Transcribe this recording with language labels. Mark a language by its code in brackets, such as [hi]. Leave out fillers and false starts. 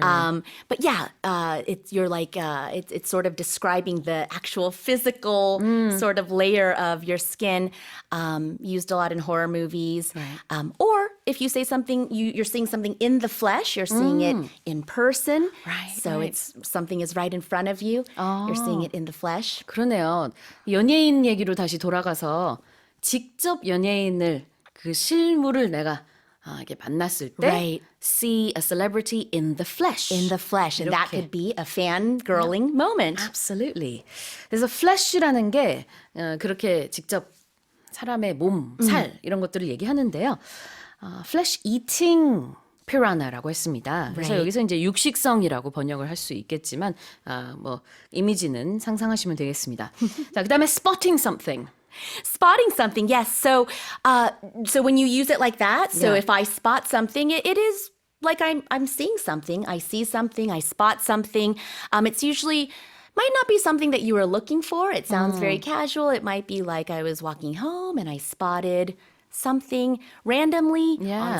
[en] But yeah, it's sort of describing the actual physical sort of layer of your skin. Used a lot in horror movies, or if you say something, you're seeing something in the flesh. You're seeing it in person. Right, So right. it's something is right in front of you. You're seeing it in the flesh. [ko] 그러네요. 연예인 얘기로 다시 돌아가서 직접 연예인을 그 실물을 내가 이렇게 만났을 때 [en] Right. see a celebrity in the flesh. In the flesh. And that [ko] 이렇게. [en] could be a fangirling moment. Absolutely. [ko] 그래서 flesh라는 게 그렇게 직접 사람의 몸, 살 이런 것들을 얘기하는데요. [en] flesh eating piranha [ko] 라고 했습니다. 그래서 [en] Right. [ko] 여기서 이제 육식성이라고 번역을 할 수 있겠지만 뭐 이미지는 상상하시면 되겠습니다. 자, 그다음에 [en] spotting something. Spotting something, yes. So when you use it like that, so Yeah. if I spot something, it is like I'm seeing something. I see something, I spot something. It's usually might not be something that you were looking for. It sounds very casual. It might be like I was walking home and I spotted something randomly on the